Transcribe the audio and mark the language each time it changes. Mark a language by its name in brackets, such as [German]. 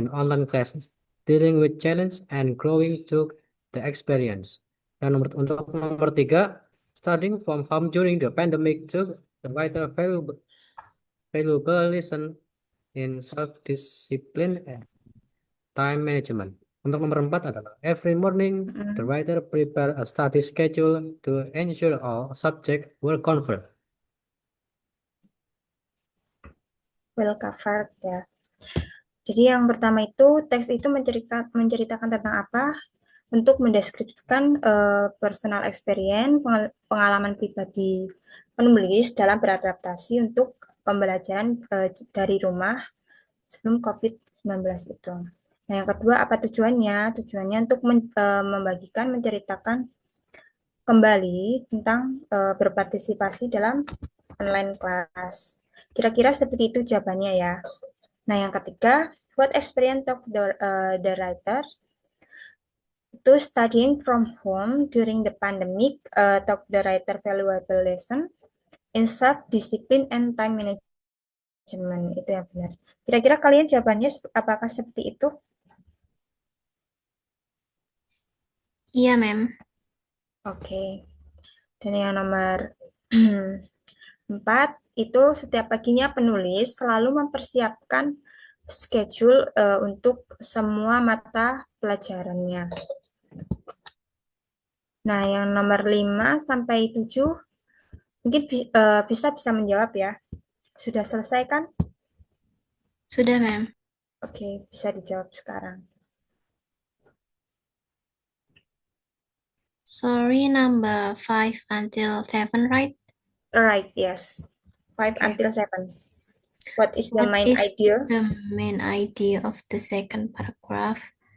[English] in online classes, dealing with challenge and growing through the experience. [Indonesian] Dan untuk nomor 3, [English] studying from home during the pandemic to the writer valuable lesson in self-discipline and time management. [Indonesian] Untuk nomor 4 adalah [English] every morning the Mm, writer prepare a study schedule to ensure all subject were covered. well covered ya. [Indonesian] Jadi yang pertama itu teks itu menceritakan tentang apa? Untuk mendeskripsikan personal experience, pengalaman pribadi penulis dalam beradaptasi untuk pembelajaran dari rumah sebelum COVID-19 itu. Nah, yang kedua, apa tujuannya? Tujuannya untuk membagikan, menceritakan kembali tentang berpartisipasi dalam online class. Kira-kira seperti itu jawabannya ya. Nah, yang ketiga, [English] what experience of the writer to studying from home during the pandemic talk the writer valuable lesson in self-discipline and time management. [Indonesian] Itu yang benar. Kira-kira kalian jawabannya apakah seperti itu? Iya, Mem. Oke. Dan yang nomor 4, itu setiap paginya penulis selalu mempersiapkan schedule untuk semua mata pelajarannya. Nah, yang nomor 5 sampai 7 mungkin bisa menjawab ya. Sudah selesai kan? Sudah, Mem. Oke, bisa dijawab sekarang. [English] Sorry, number 5 until 7, right? Right, yes. 5 until 7. What is the What main is idea? the main idea of the second paragraph?